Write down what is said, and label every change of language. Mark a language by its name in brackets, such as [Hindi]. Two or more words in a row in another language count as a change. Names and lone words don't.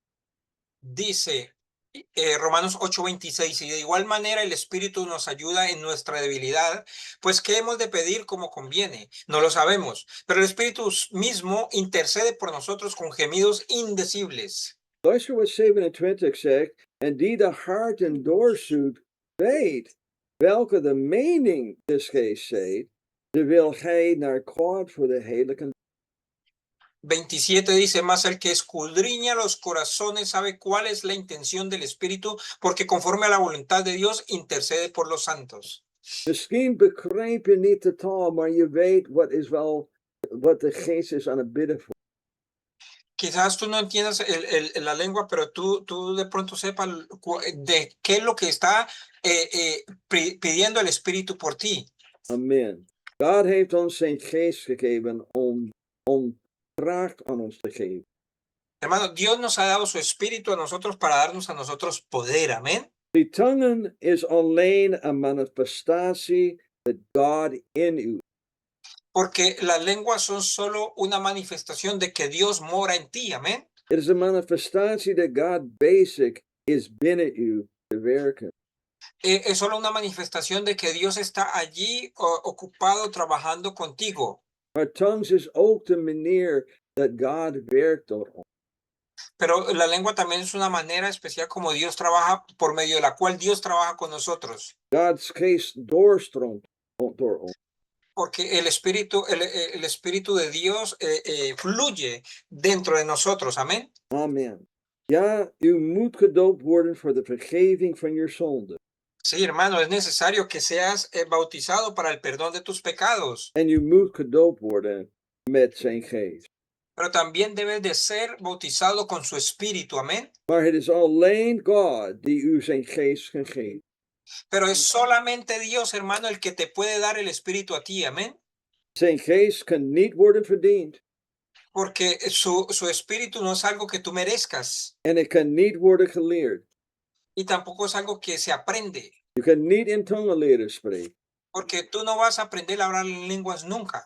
[Spanish] Dice Romanos 8:26, y de igual manera el Espíritu nos ayuda en nuestra debilidad, pues ¿qué hemos de pedir como conviene? No lo sabemos, pero el Espíritu mismo intercede por nosotros con gemidos indecibles. [Dutch] Luister wat 27 zegt, en die de harten doorzoekt, weet welke de mening des geest zijt, terwijl gij naar God voor de heilige. [Spanish] 27 dice, más el que escudriña los corazones sabe cuál es la intención del Espíritu, porque conforme a la voluntad de Dios intercede por los santos. [Dutch] Misschien begrijp je niet de taal, maar je weet wat de geest is aan het bidden voor. [Spanish] Quizás tú no entiendas la lengua, pero tú de pronto sepas de qué es lo que está pidiendo el Espíritu por ti. Amen. [Dutch] God heeft ons zijn geest gegeven om kracht aan ons te geven. [Spanish] Hermano, Dios nos ha dado su Espíritu a nosotros para darnos a nosotros poder, amén. [Dutch] Die tongen is alleen een manifestatie dat God in u. [Spanish] Porque las lenguas son solo una manifestación de que Dios mora en ti, amén. [Dutch] Het is een manifestatie dat God bezig is binnen u te werken. [Spanish] Es solo una manifestación de que Dios está allí ocupado trabajando contigo. [Dutch] Maar tongues is ook de manier dat God werkt door ons. [Spanish] Pero la lengua también es una manera especial como Dios trabaja, por medio de la cual Dios trabaja con nosotros. [Dutch] God's geest doorstroomt door ons. [Spanish] Porque el Espíritu de Dios fluye dentro de nosotros, amén. Amen. [Dutch] Ja, u moet gedoopt worden voor de vergeving van je zonde. [Spanish] Sí, hermano, es necesario que seas bautizado para el perdón de tus pecados. [Dutch] En u moet gedoopt worden met zijn geest. [Spanish] Pero también debes de ser bautizado con su Espíritu, amén. [Dutch] Maar het is alleen God die u zijn geest kan geven. [Spanish] Pero es solamente Dios, hermano, el que te puede dar el Espíritu a ti, amén. [Dutch] Zijn geest kan niet worden verdiend. [Spanish] Porque su Espíritu no es algo que tú merezcas [Dutch] En het kan niet worden geleerd. [Spanish] y tampoco es algo que se aprende, [Dutch] Je kan niet in tongen leren spreken. [Spanish] porque tú no vas a aprender a hablar en lenguas nunca.